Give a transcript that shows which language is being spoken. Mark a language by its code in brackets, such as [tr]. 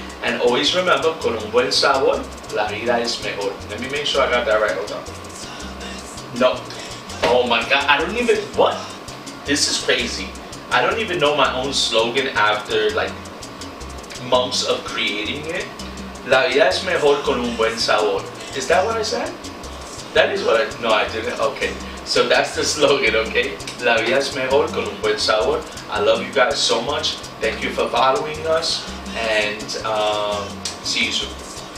[en] And always remember, [es] con un buen sabor, la vida es mejor. [en] Let me make sure I got that right. Hold on. No. Oh my god, I don't even, what? This is crazy. I don't even know my own slogan after like months of creating it. [es] La vida es mejor con un buen sabor. [en] Is that what I said? That is what I, no I didn't, okay. So that's the slogan, okay? [es] La vida es mejor con un buen sabor. [en] I love you guys so much. Thank you for following us, and see you soon.